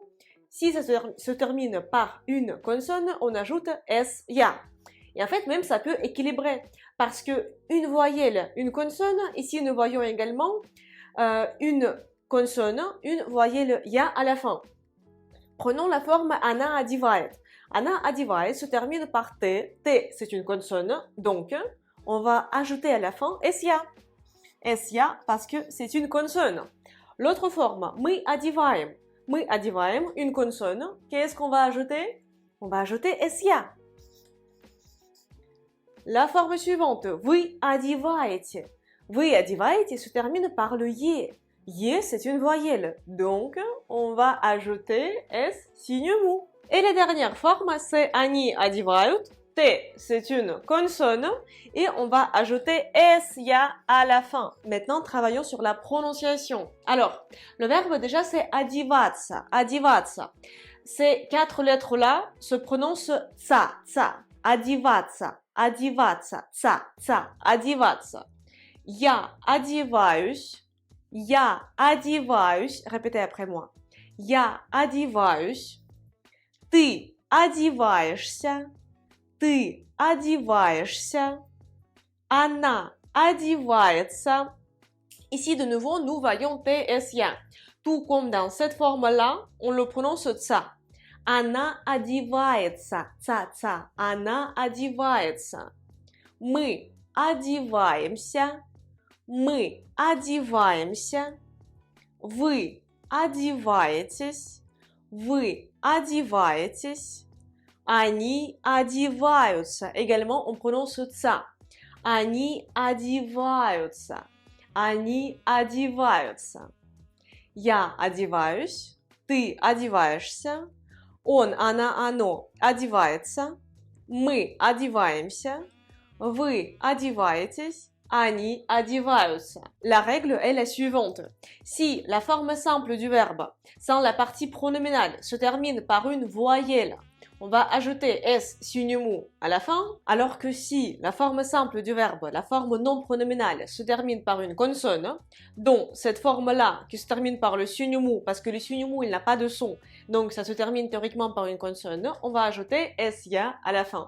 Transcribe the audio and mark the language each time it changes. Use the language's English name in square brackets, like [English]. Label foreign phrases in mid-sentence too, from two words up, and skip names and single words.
[French] Si ça se termine par une consonne, on ajoute S-ya. Et en fait, même ça peut équilibrer. Parce que une voyelle, une consonne, ici nous voyons également une consonne, une voyelle ya à la fin. Prenons la forme [Russian] Она одевает. Она одевает [French] se termine par T. T, c'est une consonne, donc on va ajouter à la fin S-ya. S-ya parce que c'est une consonne. L'autre forme, [Russian] мы одеваем. Мы одеваем, [French] une consonne. Qu'est-ce qu'on va ajouter? On va ajouter S-ya. La forme suivante, [Russian] вы одеваете. Вы одеваете [French] se termine par le ye. Ye, c'est une voyelle, donc on va ajouter S signe mou. Et la dernière forme, c'est [Russian] они одевают. [French] T, c'est une consonne, et on va ajouter S-ya à la fin. Maintenant, travaillons sur la prononciation. Alors, le verbe déjà, c'est [Russian] одеваться. Одеваться. [French] Ces quatre lettres-là se prononcent [Russian] ца, ца. Одеваться, одеваться, ца, ца. Одеваться. Я одеваюсь. Я одеваюсь. [French] Répétez après moi. [Russian] Я одеваюсь. Ты одеваешься. Ты одеваешься. Она одевается. [French] Ici, de nouveau, nous voyons T, S, ya. Tout comme dans cette forme-là, on le prononce ца. [Russian] Она одевается. Ца, ца. Она одевается. Мы одеваемся. Мы одеваемся. Вы одеваетесь. Вы одеваетесь. Они одеваются. [French] Également, on prononce ца. [Russian] Они одеваются. Они одеваются. Я одеваюсь. Ты одеваешься. Он, она, оно одевается. Мы одеваемся. Вы одеваетесь. Они одеваются. [French] La règle est la suivante. Si la forme simple du verbe, sans la partie pronominale, se termine par une voyelle, on va ajouter S signe mou à la fin, alors que si la forme simple du verbe, la forme non pronominale, se termine par une consonne, dont cette forme-là, qui se termine par le signe mou, parce que le signe mou, il n'a pas de son, donc ça se termine théoriquement par une consonne, on va ajouter S-ya à la fin.